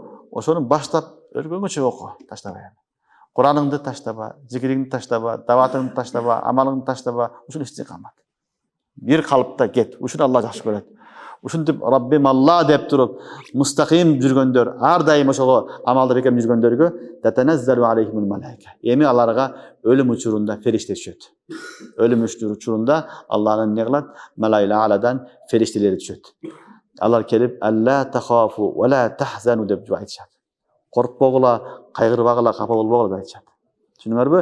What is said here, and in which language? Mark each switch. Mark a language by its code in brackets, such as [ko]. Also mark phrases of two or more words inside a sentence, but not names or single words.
[ky] Ошону баштап өлгөнгө чейин оку, таштабай. Кураныңды таштаба, зикириңди таштаба, даватыңды таштаба, амалыңды таштаба, ушул истиқамат. Бир калыпта кет. Ушуну Алла жакшы көрөт. Ушинтип Раббим Алла деп туруп, мустаким жүргөндөр, ар дайым ошого амалда бекем жүргөндөргө [ar] تتنزل عليهم الملائكة. [ky] Эми аларга өлүм учурунда фериште түшөт. Өлүм учурунда Алланын эмне кылат? Малайла аладан фериштелери түшөт. Алар келип [ar] ألا تخافوا ولا تحزنوا [ky] деп айтышат. Коркпогула, кайгырбагыла, капа болбогула деп айтышат. Түшүнүңөрбү?